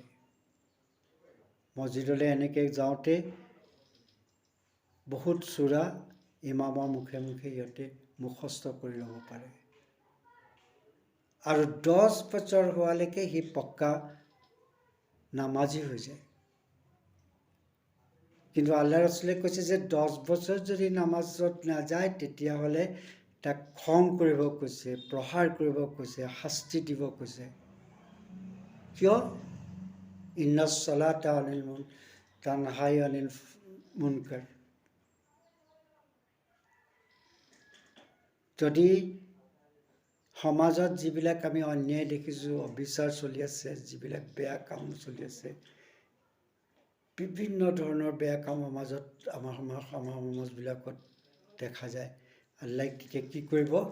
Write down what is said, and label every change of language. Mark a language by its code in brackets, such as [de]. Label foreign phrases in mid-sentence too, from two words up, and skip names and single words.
[as] মছজিদলৈ এনেকৈ যাওঁতে বহুত চূৰা ইমামৰ মুখে মুখে সিহঁতে মুখস্থ কৰি ল'ব পাৰে, আৰু 10 বছৰ হোৱালৈকে সি পক্কা নামাজী হৈ যায়। কিন্তু আল্লাহ ৰছুলে কৈছে যে 10 বছৰ যদি নামাজত নাযায় তেতিয়াহ'লে তাক খং কৰিব কৈছে, প্ৰহাৰ কৰিব কৈছে, শাস্তি দিব কৈছে। [ar] কিয়? إن الصلاة تنهى عن المنكر। [as] যদি সমাজত যিবিলাক আমি অন্যায় দেখিছোঁ, অবিচাৰ চলি আছে, যিবিলাক বেয়া কাম চলি আছে, বিভিন্ন ধৰণৰ বেয়া কাম সমাজত আমাৰ সমাজবিলাকত দেখা যায়, আল্লাহ তেতিয়া কি কৰিব?